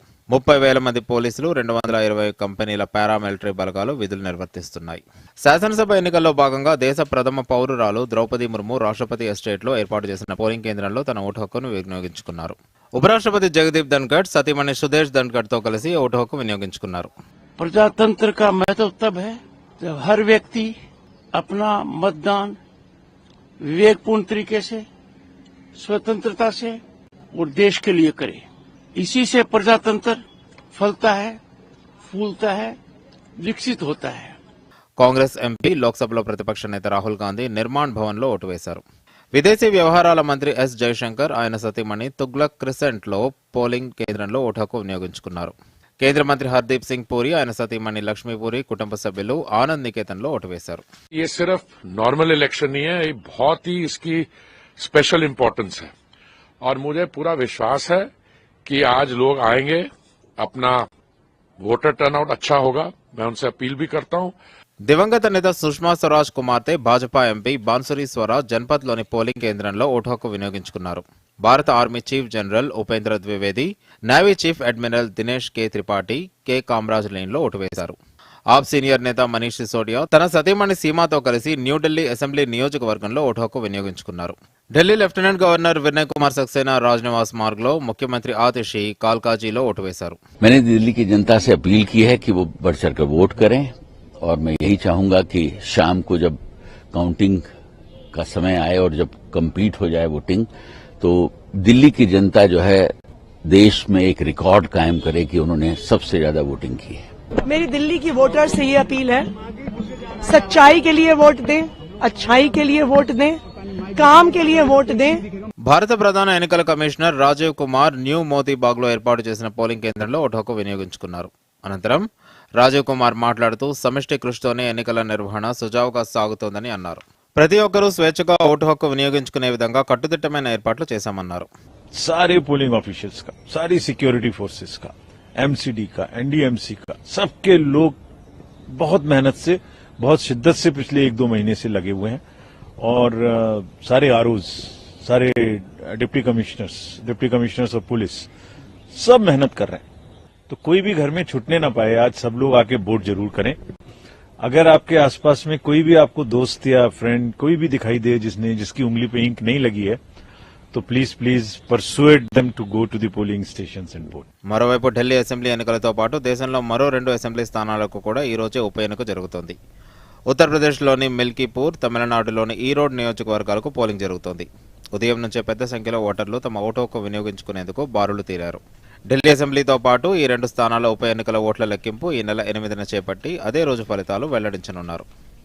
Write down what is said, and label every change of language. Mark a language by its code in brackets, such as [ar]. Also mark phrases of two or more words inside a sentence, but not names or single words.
[te] 30,000 మంది పోలీసులు, 220 కంపెనీల పారామిలిటరీ బలగాలు విధులు నిర్వర్తిస్తున్నాయి. శాసనసభ ఎన్నికల్లో భాగంగా దేశ ప్రథమ పౌరురాలు ద్రౌపది ముర్ము రాష్ట్రపతి ఎస్టేట్లో ఏర్పాటు చేసిన పోలింగ్ కేంద్రంలో తన ఓటు హక్కును వినియోగించుకున్నారు. ఉపరాష్ట్రపతి జగదీప్ ధన్ఖడ్ సతీమణి సుదేశ్ ధన్ఖడ్ తో కలిసి ఓటు హక్కు వినియోగించుకున్నారు. [hi] प्रजातंत्र का महत्व तब है जब हर व्यक्ति अपना मतदान विवेकपूर्ण तरीके से, स्वतंत्रता से और देश के लिए करे. इसी से प्रजातंत्र फलता है, फूलता है, विकसित होता है. [te] కాంగ్రెస్ ఎంపీ లోక్సభలో ప్రతిపక్ష నేత రాహుల్ గాంధీ నిర్మాణ్ భవన్లో ఓటు వేశారు. విదేశీ వ్యవహారాల మంత్రి ఎస్ జయశంకర్ ఆయన సతీమణి తుగ్లక్ క్రిసెంట్లో పోలింగ్ కేంద్రంలో ఓటు హక్కు వినియోగించుకున్నారు. కేంద్ర మంత్రి హర్దీప్ సింగ్ పూరి, ఆయన సతీమణి లక్ష్మీపూరి కుటుంబ సభ్యులు ఆనంద్ నికేతన్లో ఓటు వేశారు. [hi] ये सिर्फ [en] normal election [hi] नहीं है, ये बहुत ही इसकी [en] special importance [hi] है और मुझे पूरा विश्वास है कि आज लोग आएंगे, अपना [en] voter turnout [hi] अच्छा होगा. मैं उनसे अपील भी करता हूं. [te] దివంగత నేత సుష్మా స్వరాజ్ కుమార్తె భాజపా ఎంపీ బాన్సురి స్వరాజ్ జన్పథ్లోని పోలింగ్ కేంద్రంలో ఓటు హక్కు వినియోగించుకున్నారు. భారత [en] army chief general [te] ఉపేంద్ర ద్వివేది, [en] navy chief admiral [te] దినేష్ కే త్రిపాఠి, కె కామరాజ్ లేన్లో ఓటు వేశారు. ఆప్ సీనియర్ నేత మనీష్ సిసోడియా తన సతీమణి సీమాతో కలిసి న్యూఢిల్లీ అసెంబ్లీ నియోజకవర్గంలో ఓటు హక్కు వినియోగించుకున్నారు. ఢిల్లీ [en] lieutenant governor [te] వినయ్ కుమార్ సక్సేనా రాజ్నివాస్ మార్గ్లో, ముఖ్యమంత్రి ఆతిషి కాల్కాజీలో ఓటు వేశారు. [hi] मैंने दिल्ली की जनता से अपील की है कि वो बढ़ चढ़कर वोट करें और मैं यही चाहूंगा कि शाम को जब काउंटिंग का समय आए और जब कंप्लीट हो जाए वोटिंग, तो दिल्ली की जनता जो है देश में एक रिकॉर्ड कायम करे कि उन्होंने सबसे ज्यादा वोटिंग की है. मेरी दिल्ली की वोटर से ये अपील है, सच्चाई के लिए वोट दें, अच्छाई के लिए वोट दें, काम के लिए वोट दें. [te] భారత ప్రధాన ఎన్నికల కమిషనర్ రాజీవ్ కుమార్ న్యూ మోతీబాగ్లో ఏర్పాటు చేసిన పోలింగ్ కేంద్రంలో ఓటు హక్కు వినియోగించుకున్నారు. అనంతరం రాజీవ్ కుమార్ మాట్లాడుతూ సమిష్టి కృషితోనే ఎన్నికల నిర్వహణ సుజావుగా సాగుతోందని అన్నారు. ప్రతి ఒక్కరూ స్వేచ్ఛగా ఓటు హక్కు వినియోగించుకునే విధంగా కట్టుదిట్టమైన ఏర్పాట్లు చేశామన్నారు. [hi] सारे [en] polling officials [hi] का, सारी [en] security forces [hi] का, एमसीडी का, एनडीएमसी का, सबके लोग बहुत मेहनत से, बहुत शिद्दत से पिछले 1-2 महीने से लगे हुए हैं और सारे आरओज, सारे [en] deputy commissioners [hi] और पुलिस सब मेहनत कर रहे हैं. तो कोई भी घर में छूटने ना पाए. आज सब लोग आके वोट जरूर करें. अगर आपके आसपास में कोई भी आपको दोस्त या फ्रेंड कोई भी दिखाई दे जिसकी उंगली पे इंक नहीं लगी है, तो [en] please persuade them to go to the polling stations and vote. [te] మరోవైపు ఢిల్లీ అసెంబ్లీ ఎన్నికలతో పాటు దేశంలో మరో 2 అసెంబ్లీ స్థానాలకు కూడా ఈ రోజే ఉప ఎన్నిక జరుగుతోంది. ఉత్తరప్రదేశ్లోని మిల్కీపూర్, తమిళనాడులోని ఈరోడ్ నియోజకవర్గాలకు పోలింగ్ జరుగుతోంది. ఉదయం నుంచే పెద్ద సంఖ్యలో ఓటర్లు తమ ఓటు హక్కు వినియోగించుకునేందుకు బారులు తీరారు. ఢిల్లీ అసెంబ్లీతో పాటు ఈ 2 స్థానాల ఉప ఎన్నికల ఓట్ల లెక్కింపు ఈ నెల 8న చేపట్టి అదే రోజు ఫలితాలు వెల్లడించనున్నారు.